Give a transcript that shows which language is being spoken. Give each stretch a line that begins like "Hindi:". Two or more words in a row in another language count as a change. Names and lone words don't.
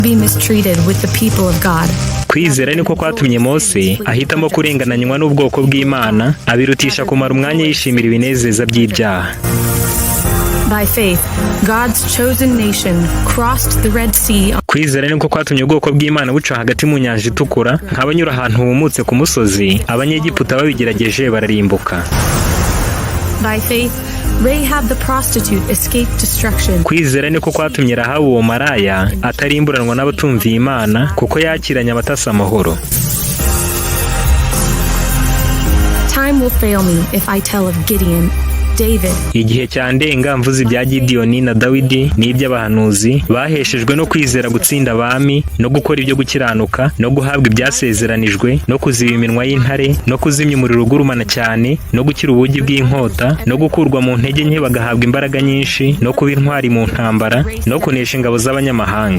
English: be mistreated with the people of God.
Kinyarwanda: Kwizera niko kwatumye Mose ahitamo kurengananywa n'ubwoko bw'Imana, abirutisha kumara umwanya yishimira ibinezeza by'ibyaha.
English: By faith, God's chosen nation crossed the Red Sea.
Kinyarwanda: Kwizera niko kwatumye ubwoko bw'Imana buca hagati mu nyanja itukura, nk'abanyura ahantu humutse ku musozi, Abanyegiputa babigerageje bararimbuka.
English: By faith, Rahab the prostitute escaped destruction.
Kinyarwanda: Kwizera niko kwatumye Rahabu uwo maraya atarimburanwa n'abatumviye Imana, kuko yakiranye abatasi amahoro.
English: Time will fail me if I tell of Gideon, David.
Kinyarwanda: Igihe cyandenga mvuze ibya Gideyoni na Dawidi n'iby'abahanuzi baheshejwe no kwizera gutsinda abami no gukora ibyo gukiranuka no guhabwa ibyasezeranijwe no kuziba iminwa y'intare no kuzimya umuriro ugurumana cyane no gukira ubugi bw'inkota no gukurwa mu ntege nke bagahabwa imbaraga nyinshi no kuba intwari mu ntambara no kunesha ingabo z'abanyamahanga.